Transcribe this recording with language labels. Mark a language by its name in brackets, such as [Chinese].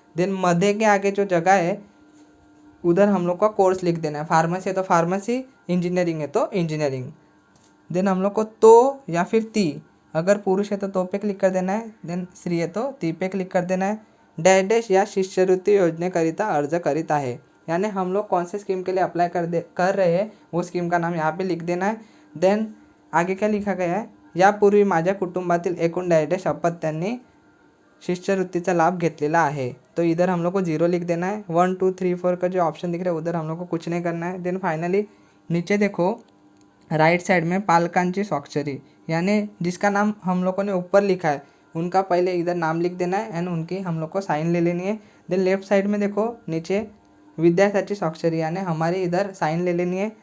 [Hindi] Then मध्य के आगे जो जगह है उधर हम लोग का कोर्स लिख देना है, फार्मेसी है तो फार्मेसी, इंजीनियरिंग है तो इंजीनियरिंग। देन हम लोग को तो या फिर ती, अगर पुरुष है तो पे क्लिक कर देना है, देन स्त्री है तो ती पे क्लिक कर देना है। [Marathi] डैश डैश या शिष्यवृत्ती योजनेकरिता अर्ज करीत आहे, [Hindi] यानी हम लोग कौन से स्कीम के लिए अप्लाई कर रहे हैं वो स्कीम का नाम यहाँ पे लिख देना है। [Marathi] देन आगे क्या लिखा गया है, यापूर्वी माझ्या कुटुंबातील एकूण डॅश डॅश अपत्यांनी शिष्यवृत्तीचा लाभ घेतलेला आहे, [Hindi] तो इधर हम लोग को 0 लिख देना है। 1 2 3 4 का जो ऑप्शन दिख रहा है उधर हम लोग को कुछ नहीं करना है। देन फाइनली नीचे देखो राइट साइड में [Marathi] पालकांची स्वाक्षरी, [Hindi] यानी जिसका नाम हम लोगों ने ऊपर लिखा है उनका पहले इधर नाम लिख देना है एंड उनकी हम लोग को साइन ले लेनी है। देन लेफ्ट साइड में देखो नीचे [Marathi] विद्यार्थ्याची स्वाक्षरी, [Hindi] यानी हमारी इधर साइन ले लेनी है।